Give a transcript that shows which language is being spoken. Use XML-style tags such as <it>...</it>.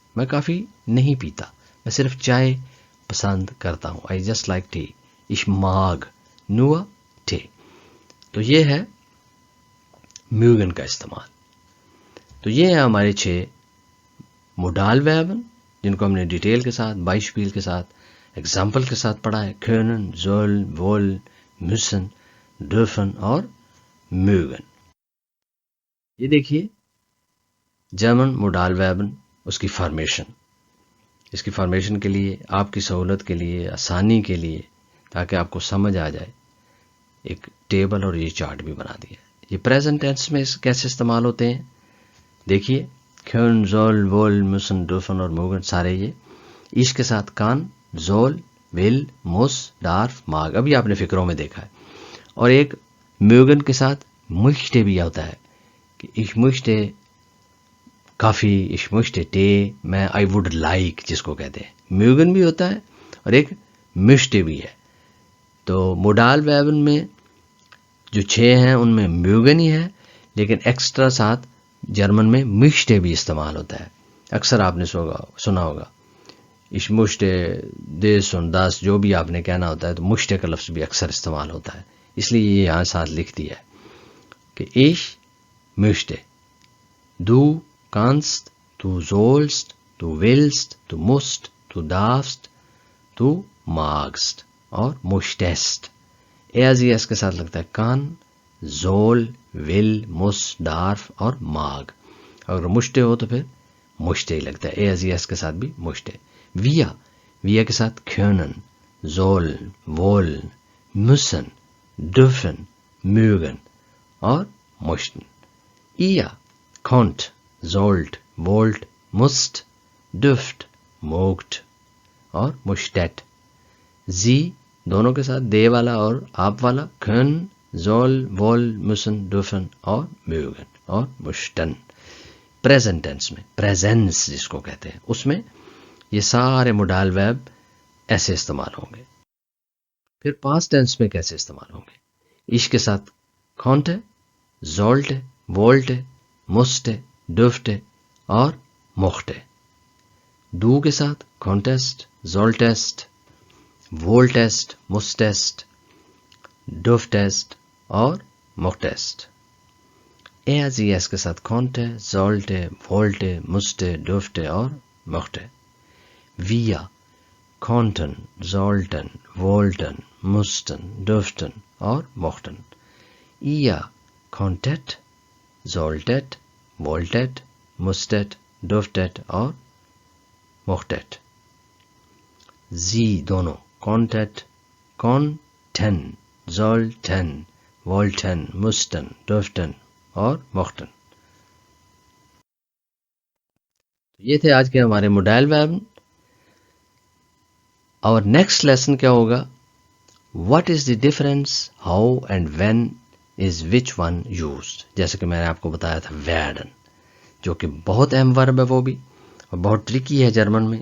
<ur>میں کافی نہیں پیتا، میں صرف چائے پسند کرتا ہوں.</ur> <en>I just like tea.</en> <de>ich mag nur Tee.</de> <ur>تو یہ ہے میوگن کا استعمال. تو یہ ہیں ہمارے 6 موڈال ویربن جن کو ہم نے ڈیٹیل کے ساتھ، بائشپیل کے ساتھ، ایگزامپل کے ساتھ پڑھا ہے.</ur> <de>können, sollen, wollen, müssen, dürfen اور mögen.</de> <ur>یہ دیکھیے جرمن موڈال ویربن، اس کی فارمیشن. اس کی فارمیشن کے لیے آپ کی سہولت کے لیے، آسانی کے لیے، تاکہ آپ کو سمجھ آ جائے، ایک ٹیبل اور یہ چارٹ بھی بنا دیا. یہ پریزنٹ ٹینس میں کیسے استعمال ہوتے ہیں دیکھیے.</ur> <de>können, soll, wollen, müssen, dürfen اور mögen</de> <ur>سارے یہ ایش کے ساتھ کان،</ur> <de>soll, will, muss, darf, mag.</de> <ur>ابھی آپ نے فکروں میں دیکھا ہے. اور ایک mögen کے ساتھ möchte بھی ہوتا ہے کہ ich möchte کافی،</ur> <de>ich möchte Tee،</de> <ur>میں</ur> <en>I would like</en> <ur>جس کو کہتے ہیں. mögen بھی ہوتا ہے اور ایک möchte بھی ہے. تو موڈال ویربن میں جو 6 ہیں ان میں mögen ہی ہے، لیکن ایکسٹرا ساتھ جرمن میں möchte بھی استعمال ہوتا ہے. اکثر آپ نے سنا ہوگا</ur> <de>ich möchte das und das،</de> <ur>جو بھی آپ نے کہنا ہوتا ہے تو möchte کا لفظ بھی اکثر استعمال ہوتا ہے. اس لیے یہ یہاں ساتھ لکھ دیا ہے کہ</ur> <de>ich möchte، du kannst، du sollst، du willst، du musst، du darfst، du magst اور möchtest.</de> <ur>ایس کے ساتھ لگتا ہے کان، زول، ول، مس، ڈارف اور ماگ. اگر مشتے ہو تو پھر مشتے ہی لگتا ہے. ایس کے ساتھ بھی مشتے. ویا کے ساتھ</ur> <de>können، sollen، wollen، müssen، dürfen، mögen اور möchten. ihr konnt، sollt، wollt، musst، dürft، mogt اور musstet. sie</de> <ur>دونوں کے ساتھ دے والا اور آپ والا</ur> <de>können، soll، wollen، müssen، dürfen اور mögen اور möchten.</de> <ur>پریزنٹ ٹینس میں پریزنس جس کو کہتے ہیں، اس میں یہ سارے موڈال ویب ایسے استعمال ہوں گے. پھر پاسٹ ٹینس میں کیسے استعمال ہوں گے؟ ich کے ساتھ</ur> <de>konnte، sollte، wollte، musste، dürfte اور mochte. du</de> <ur>کے ساتھ</ur> <de>konntest، solltest، wolltest، musstest، dürftest اور mochtest.</de> <ur>ایس کے ساتھ</ur> <de>konnte، sollte، wollte، musste، dürfte اور mochte. wir konnten، sollten، wollten، mussten، dürften اور mochten. ihr konntet، solltet، wolltet، musstet، dürftet اور mochtet. sie دونوں konntet، konnten، sollten، wollten، mussten، dürften اور mochten.</de> <ur>یہ تھے آج کے ہمارے موڈال ویرب. اور نیکسٹ لیسن کیا ہوگا؟</ur> <en>What is the difference, how and when is which one used.</en> <ur>جیسے کہ میں نے آپ کو بتایا تھا ویڈن، جو کہ بہت اہم ورب ہے وہ بھی، اور بہت ٹرکی ہے جرمن میں.</ur>